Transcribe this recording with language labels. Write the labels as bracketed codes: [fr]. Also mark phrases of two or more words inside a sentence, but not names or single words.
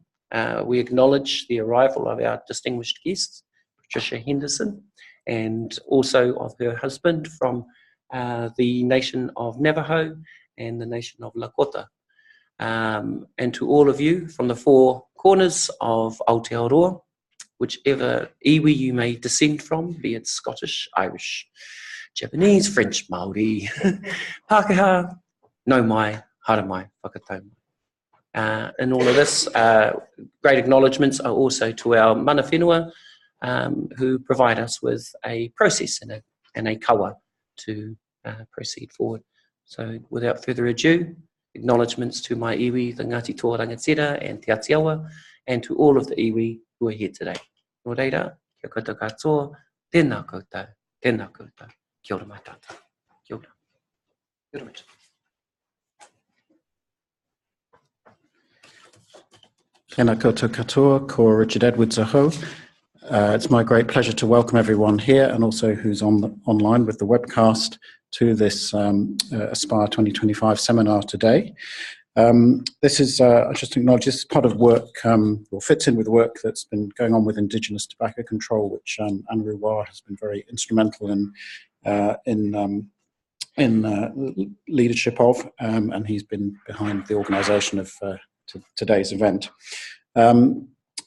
[en] We acknowledge the arrival of our distinguished guests, Patricia Henderson, and also of her husband from the nation of Navajo and the nation of Lakota. And to all of you from the four corners of Aotearoa, whichever iwi you may descend from, be it Scottish, Irish, Japanese, French, [mi] Māori, Pākehā, nau mai, hara mai, whakatau mai. [en] In all of this, great acknowledgements are also to our [mi] mana whenua, [en] who provide us with a process and a kawa to proceed forward. So without further ado, acknowledgements to my iwi, the Ngāti Toa Rangatira and Te Atiawa, and to all of the iwi who are here today. [mi] Nō reira, kia koutou katoa, tēnā koutou, kia ora mai tātou. Kia ora. Kia ora mai. Tēnā koutou katoa, ko Richard Edwards aho. [en] It's my great pleasure to welcome everyone here and also who's online with the webcast to this Aspire 2025 seminar today. This is, I just acknowledge, this is part of work, or fits in with work that's been going on with Indigenous tobacco control, which Anru Wā has been very instrumental in leadership of, and he's been behind the organisation of today's event.